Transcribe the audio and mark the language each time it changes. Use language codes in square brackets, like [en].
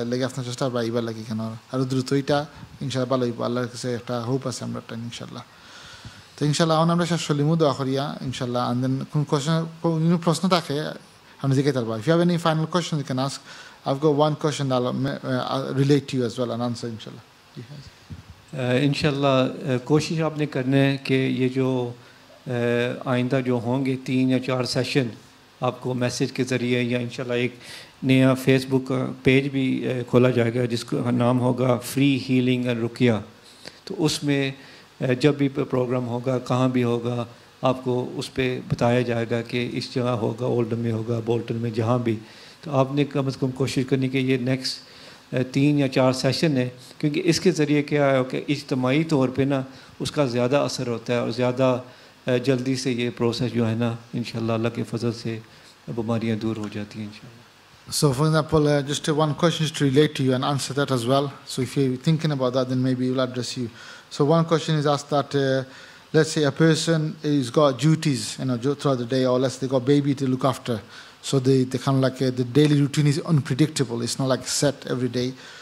[bn] এর লাগে আপনার চেষ্টা করবা আইবার লাগে কেন আরও দ্রুত এটা ইনশাল্লাহ ভালো হইব। আল্লাহর কাছে একটা হোপ আছে আমরা ইনশাল্লাহ। তো ইনশাল্লাহ এখন আমরা শেষ করলিমু দোয়া করিয়া ইনশাল্লাহ। [en] and then [bn] কোন প্রশ্ন থাকে আপনি জিজ্ঞেস করবা। [en] If you have any final question you can ask. I've got one question that I'll relate to you as well and answer inshallah. [hi] इंशाल्लाह कोशिश आपने करना है कि ये जो आइंदा जो होंगे 3 या 4 सेशन आपको मैसेज के ज़रिए या इंशाल्लाह एक नया फेसबुक पेज भी खोला जाएगा जिसका नाम होगा फ्री हीलिंग एंड रुकिया। तो उसमें जब भी प्रोग्राम होगा कहाँ भी होगा आपको उस पर बताया जाएगा कि इस जगह होगा, ओल्डन में होगा, बोल्टन में, जहाँ भी। तो आपने कम से कम कोशिश करनी कि ये नेक्स्ट 3 या 4 सेशन है, क्योंकि इसके ज़रिए क्या है कि इज्तमाही तौर पे ना उसका ज़्यादा असर होता है और ज़्यादा जल्दी से ये प्रोसेस जो है ना इंशाल्लाह अल्लाह के फजल से बीमारियाँ दूर हो जाती हैं इंशाल्लाह। [en] So for example, just one question to relate to you and answer that as well. So if you're thinking about that, then maybe we'll address you. So one question is asked that let's say a person has got duties, throughout the day, or let's say they got baby to look after. So they kind of like the daily routine is unpredictable. It's not like set every day.